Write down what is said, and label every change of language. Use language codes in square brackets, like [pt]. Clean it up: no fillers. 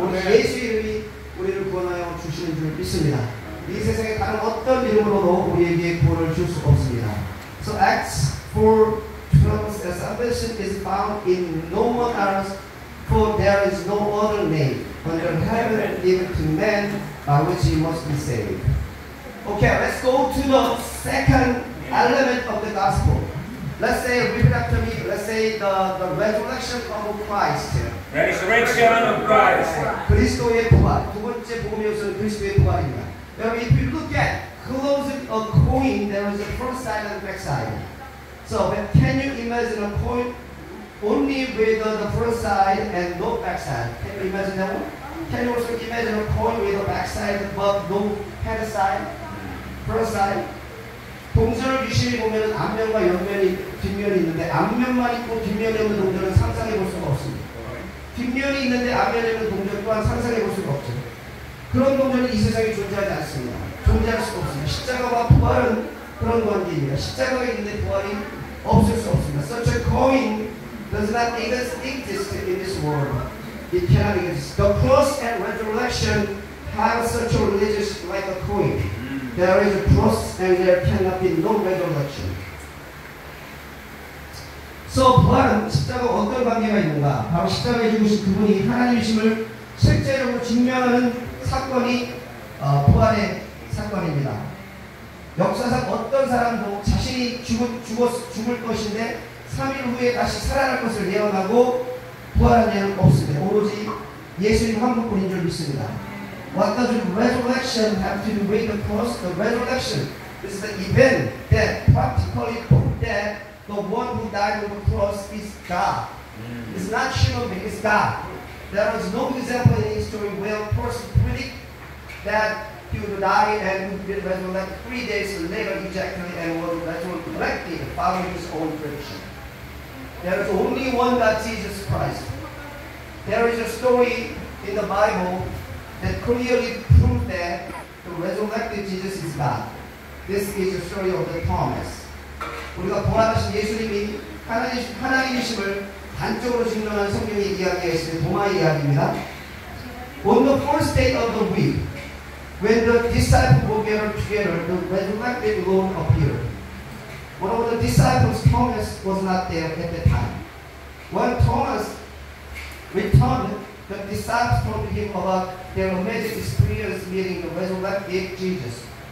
[ko] 예수 이름이 우리를 구원하여 주시는 줄 믿습니다. 이 세상에 다른 어떤 이름으로도 우리에게 구원을 줄 수 없습니다. [en] So Acts 4:12 says salvation is found in no one else, for there is no other name under heaven given to man by which he must be saved. Okay, let's go to the second element of the gospel. Let's say, repeat after me. Let's say the resurrection of Christ. Resurrection of Christ. [ko] 그리스도의 부활. 두 번째 복음의 요소는 그리스도의 부활입니다. 여러분, [en] if you look at closing a coin, there is a front side and back side. So, can you imagine a coin only with the front side and no back side? Can you imagine that one? Can you also imagine a coin with a back side but no head side, front side? [ko] 동전을 유심히 보면 앞면과 옆면이 뒷면이 있는데 앞면만 있고 뒷면에 있는 동전은 상상해 볼 수가 없습니다. 뒷면이 있는데 앞면에 있는 동전 또한 상상해 볼 수가 없죠. 그런 동전은 이 세상에 존재하지 않습니다. 존재할 수가 없습니다. 십자가와 부활은 그런 관계입니다. 십자가가 있는데 부활이 없을 수 없습니다. [en] Such a coin does not exist in this world. It cannot exist. The cross and resurrection have such a religious like a coin. There is a cross and there cannot be no resurrection. [ko] So, 부활은 십자가와 어떤 관계가 있는가? 바로 십자가에 죽으신 그분이 하나님이심을 실제적으로 증명하는 사건이 부활의 사건입니다. 역사상 어떤 사람도 자신이 죽을 것인데 3일 후에 다시 살아날 것을 예언하고 부활한 예는 없습니다. 오로지 예수님 한 분뿐인 줄 믿습니다. [en] What does resurrection have to do with the cross? The resurrection is the event that practically proved that the one who died on the cross is God. It's not human being, it's God. There is no example in history where a person predict that he would die and would be resurrected 3 days later exactly and was resurrected following his own prediction. There is only one God, Jesus Christ. There is a story in the Bible that clearly proves that the resurrected Jesus is God. This is the story of the Thomas. [ko] 우리가 부활하신 예수님이 하나님이심을 단적으로 증명하는 성경의 이야기가 있습니다. 도마의 이야기입니다. [en] On the first day of the week, when the disciples were gathered together, the resurrected Lord appeared. One of the disciples, Thomas, was not there at the time. When Thomas returned, the disciples told him about their amazing experience meeting the resurrected Jesus.